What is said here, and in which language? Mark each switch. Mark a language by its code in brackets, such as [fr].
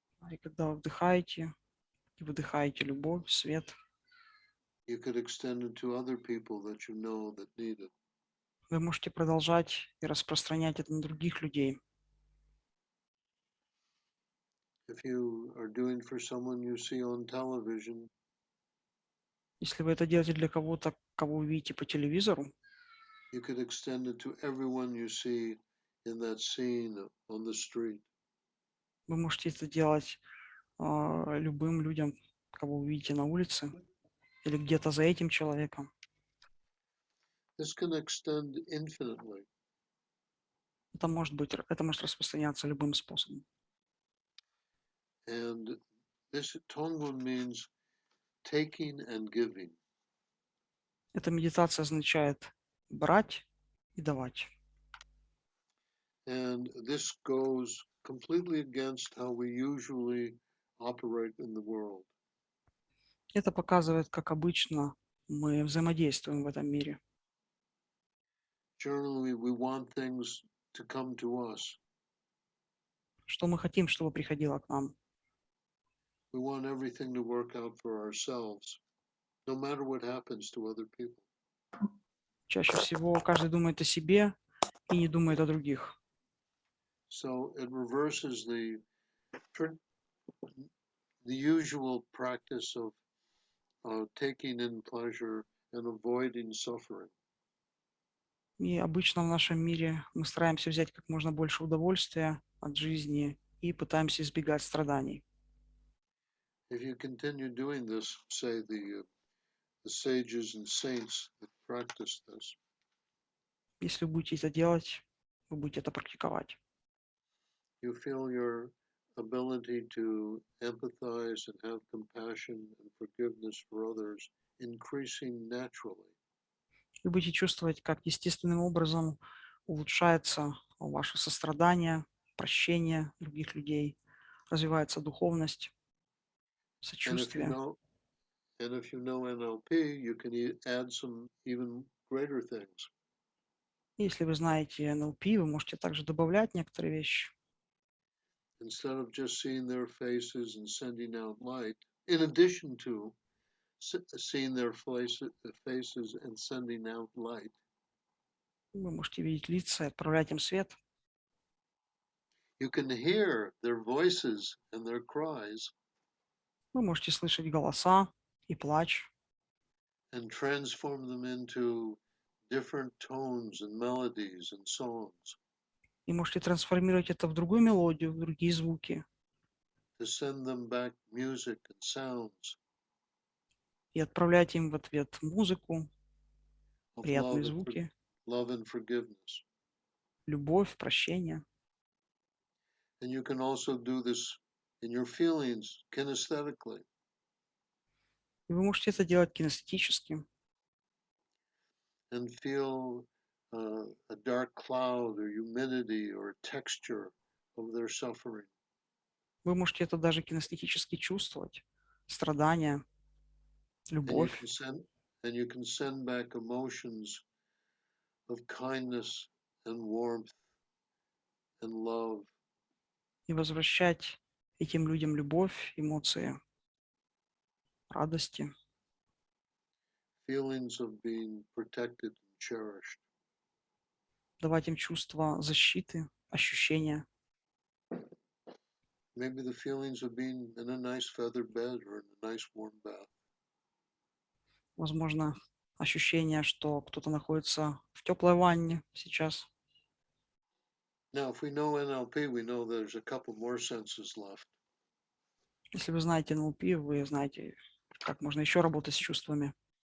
[ru] И когда вы вдыхаете и выдыхаете любовь, свет, [en] You could extend it to other people that you know that need it. [ru] вы можете продолжать и распространять это на других людей. [en] If you are doing for someone you see on television, [ru] Если вы это делаете для кого-то, кого вы видите по телевизору, [en] you could extend it to everyone you see in that scene on the street. [ru] вы можете это делать любым людям, кого вы видите на улице или где-то за этим человеком. [en] This can extend infinitely. [ru] Это может распространяться любым способом. [en] And this Tongun means taking and giving. [ru] Эта медитация означает брать и давать. [en] And this goes completely against how we usually operate in the world. [ru] Это показывает, как обычно мы взаимодействуем в этом мире. [en] Generally, we want things to come to us. [ru] Что мы хотим, чтобы приходило к нам. [en] We want everything to work out for ourselves, no matter what happens to other people. [ru] Чаще всего каждый думает о себе и не думает о других. [en] So it reverses the usual practice of taking in pleasure and avoiding suffering. [ru] И обычно в нашем мире мы стараемся взять как можно больше удовольствия от жизни и пытаемся избегать страданий. [en] If you continue doing this, say the sages and saints that practice this, [ru] Если вы будете это делать, вы будете это практиковать. [en] you feel your ability to empathize and have compassion and forgiveness for others increasing naturally. [ru] Вы будете чувствовать, как естественным образом улучшается ваше сострадание, прощение других людей, развивается духовность, [en] And [ru] сочувствие. [en] if you know NLP, you can add some even greater things. [ru] Если вы знаете НЛП, вы можете также добавлять некоторые вещи. [en] Instead of just seeing their faces and sending out light, in addition to seeing their faces and sending out light, [ru] Вы можете видеть лица и отправлять им свет. [en] you can hear their voices and their cries [ru] Вы можете слышать голоса и плач, [en] and transform them into different tones and melodies and songs, [ru] и можете трансформировать это в другую мелодию, в другие звуки, [en] to send them back music and sounds [ru] и отправлять им в ответ музыку, [en] of [ru] приятные звуки, [en] love and forgiveness. [ru] любовь, прощение. [en] And you can also do this in your feelings kinesthetically. [ru] И вы можете это делать кинестетически, [en] And feel a dark cloud or humidity or texture of their suffering. [ru] вы можете это даже кинестетически чувствовать, страдания, любовь. [en] And you can send back emotions of kindness and warmth and love. [ru] И возвращать этим людям любовь, эмоции, радости, [en] Feelings of being protected and cherished. [ru] давать им чувство защиты, ощущения. [en] Maybe the feelings of being in a nice feather bed or in a nice warm bath. [ru] Возможно, ощущение, что кто-то находится в теплой ванне сейчас. [en] Now, if we know NLP, we know there's a couple more senses left. [ru] Если вы знаете НЛП, вы знаете, как можно еще работать с чувствами.